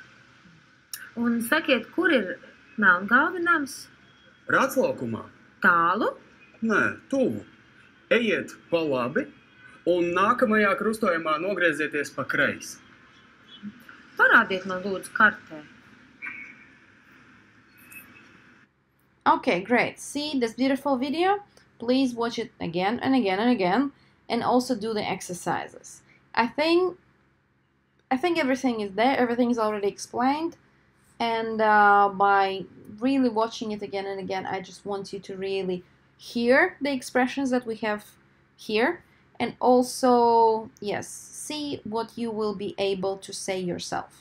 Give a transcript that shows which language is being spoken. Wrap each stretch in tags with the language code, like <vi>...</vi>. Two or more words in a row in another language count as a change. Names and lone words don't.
<lv>Un sakiet, kur ir Melngalvi nams? Rāclaukumā? Tālu? Nē, tuvu. Ejiet pa labi un nākamajā krustojumā nogriezieties pa kreisi. Parādiet man lūdzu kartē.</lv> <en>Okay, great. See this beautiful video? please watch it again and again and again, and also do the exercises. I think everything is there, everything is already explained, and by really watching it again and again, I just want you to really hear the expressions that we have here, and also, yes, see what you will be able to say yourself.</en>